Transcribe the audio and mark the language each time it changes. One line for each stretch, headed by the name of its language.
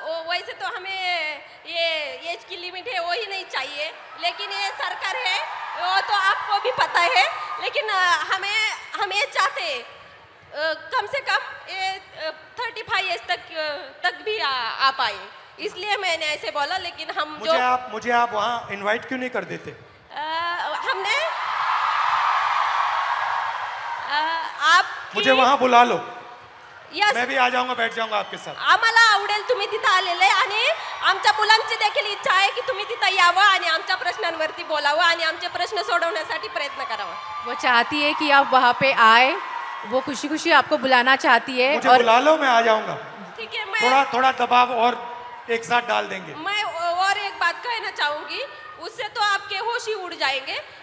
Hindi: वैसे तो हमें ये एज की लिमिट है वो ही नहीं चाहिए, लेकिन ये सरकार है वो तो आपको भी पता है, लेकिन हम ये चाहते कम से कम ये 35 एज तक भी आ पाए, इसलिए मैंने ऐसे बोला। लेकिन हम मुझे आप वहाँ इनवाइट क्यों नहीं कर देते? हमने आप मुझे वहाँ बुला लो,
English: Yes.
Hindi: मैं भी आ जाऊंगा, बैठ जाऊंगा आपके साथ.
Marathi: आम्हाला आवडेल तुम्ही तिथं आलेले आणि आमच्या मुलांची देखील इच्छा आहे की तुम्ही तिथं यावं आणि आमच्या प्रश्नांवरती बोलावं आणि आमचे प्रश्न सोडवण्यासाठी प्रयत्न करावा.
Hindi: वो चाहती है कि आप वहाँ पे आए, वो खुशी खुशी आपको बुलाना चाहती है. मुझे बुला लो, मैं आ जाऊंगा. ठीक है, मैं थोड़ा दबाव और एक साथ डाल देंगे. मैं और एक बात कहना चाहूंगी, उससे तो आपके होश ही उड़ जाएंगे.